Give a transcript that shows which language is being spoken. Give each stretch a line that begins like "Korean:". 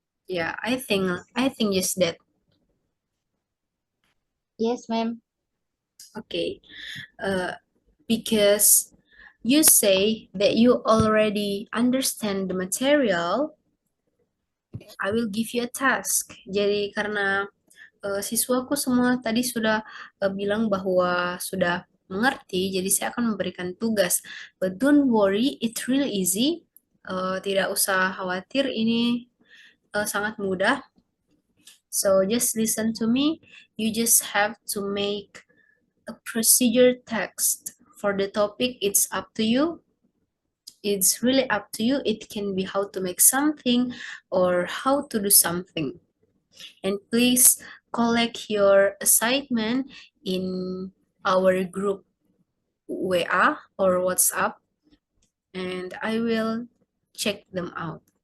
English: Yeah, I think just that. Yes, ma'am. Okay. Because you say that you already understand the material, I will give you a task.
Indonesian: Jadi karena siswaku semua tadi sudah bilang bahwa sudah mengerti, jadi saya akan memberikan tugas.
English: But don't worry, it's really easy.
Indonesian: Tidak usah khawatir, ini sangat mudah.
English: So just listen to me. You just have to make a procedure text. For the topic, it's up to you. It's really up to you. It can be how to make something or how to do something. And please collect your assignment in our group WA or WhatsApp, and I will check them out.